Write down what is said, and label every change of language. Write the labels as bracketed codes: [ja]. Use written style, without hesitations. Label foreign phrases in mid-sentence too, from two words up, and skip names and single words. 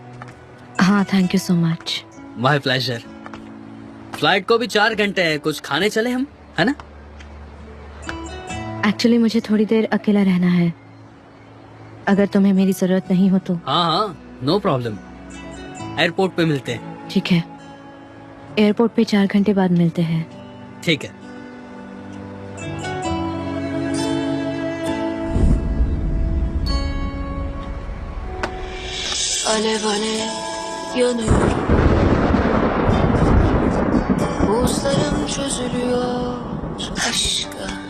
[hi] हाँ, [en] thank you so much. my pleasure. [hi] फ्लाइट को भी 4 घंटे है, कुछ खाने चले हम, है ना? एक्चुअली मुझे थोड़ी देर अकेला रहना है, अगर तुम्हें मेरी जरूरत नहीं हो तो। हाँ हाँ, [en] no problem. [hi] एयरपोर्ट पे मिलते हैं। ठीक है, एयरपोर्ट पे 4 घंटे बाद मिलते हैं। ठीक है। [tr] Alev alev yanıyorum. Buzlarım çözülüyor aşka.